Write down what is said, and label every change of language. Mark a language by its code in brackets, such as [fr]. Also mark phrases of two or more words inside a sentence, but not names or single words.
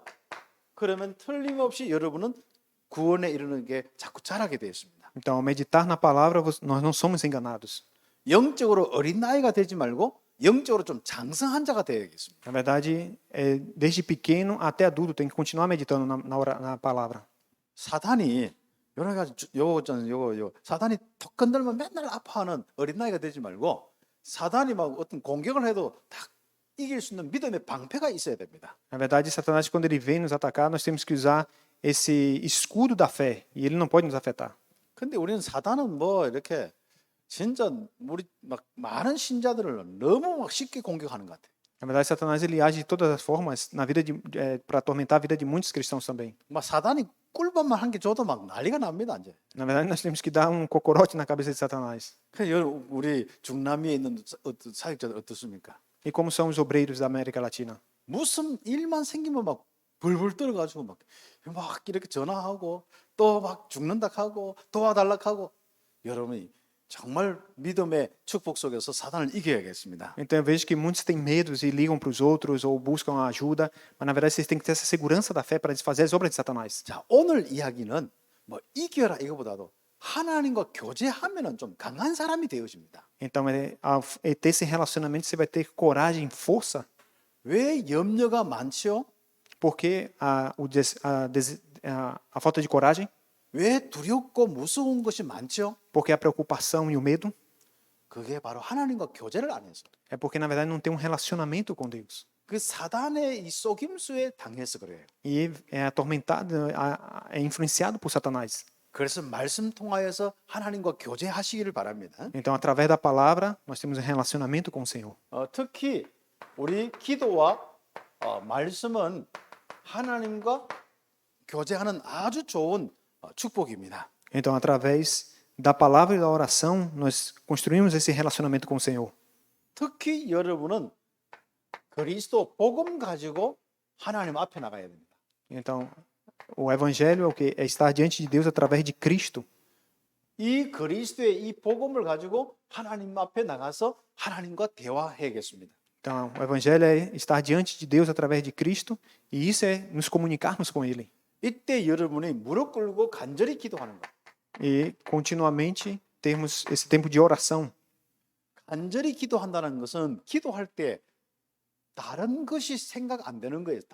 [ko] 그러면 틀림없이 여러분은 구원에 이르는 게 자꾸 자라게 돼 있습니다. [pt] Então, ao meditar na palavra, nós não somos enganados. [ko] 영적으로 어린 나이가 되지 말고 영적으로 좀 장성한 자가 되어야겠습니다. [pt] Na verdade, desde pequeno até adulto, tem que continuar meditando na palavra. [ko] 사단이 여러 가지 요거 사단이 턱 건들면 맨날 아파하는 어린 나이가 되지 말고 사단이 막 어떤 공격을 해도 딱 이길 수 있는 믿음의 방패가 있어야 됩니다. [pt] Na verdade, Satanás, quando ele vem nos atacar, nós temos que usar esse escudo da fé e ele não pode nos afetar. [ko] 근데 우리는 사단은 뭐 이렇게 진짜 우리 막 많은 신자들을 너무 막 쉽게 공격하는 것 같아. [pt] Na verdade, Satanás ele age de todas as formas na vida para atormentar a vida de muitos cristãos também. [ko] 막 사단이 꿀밤만 한 개 줘도 막 난리가 납니다, 이제. [pt] Na verdade, nós temos que dar cocorote na cabeça de Satanás. [ko] 우리 중남미에 있는 사역자들 어떻습니까? [pt] E como são os obreiros da América Latina? [ko] 무슨 일만 생기면 막 벌벌 떨어가지고 막 이렇게 전화하고 또 막 죽는다 하고 도와달라 하고 여러분이 정말 믿음의 축복 속에서 사단을 이겨야겠습니다. [pt] Então eu vejo que muitos têm medos e ligam para os outros ou buscam ajuda, mas na verdade vocês têm que ter essa segurança da fé para desfazer as obras de Satanás. [ko] 자, 오늘 이야기는 뭐 이겨라 이거보다도 하나님과 교제하면은 좀 강한 사람이 되어집니다. [pt] Então ao ter esse relacionamento você vai ter coragem, força, [ko] 왜 염려가 많지요? [pt] porque a falta de coragem, [ko] 왜 두렵고 무서운 것이 많지요? [pt] porque a preocupação e o medo, [ko] 그게 바로 하나님과 교제를 안 해서. [pt] é porque na verdade não tem relacionamento com Deus. [ko] 그 사단의 이 속임수에 당해서 그래요. [pt] E é atormentado, é influenciado por Satanás. [ko] 그래서 말씀 통하여서 하나님과 교제하시기를 바랍니다. [pt] Então, através da palavra, nós temos um relacionamento com o Senhor. [ko] 특히 우리 기도와 말씀은 하나님과 교제하는 아주 좋은 축복입니다. [pt] Então, através da palavra e da oração, nós construímos esse relacionamento com o Senhor. [ko] 특히 여러분은 그리스도 복음 가지고 하나님 앞에 나가야 됩니다. [pt] Então, o evangelho é o que? É estar diante de Deus através de Cristo. [ko] 이 그리스도의 이 복음을 가지고 하나님 앞에 나가서 하나님과 대화해야겠습니다. [pt] Então, o evangelho é estar diante de Deus através de Cristo, e isso é nos comunicarmos com Ele. [ko] 이때 여러분이 무릎 꿇고 간절히 기도하는 것. [pt] E continuamente termos esse tempo de oração. [ko] 간절히 기도한다는 것은 기도할 때 다른 것이 생각 안 되는 거예요.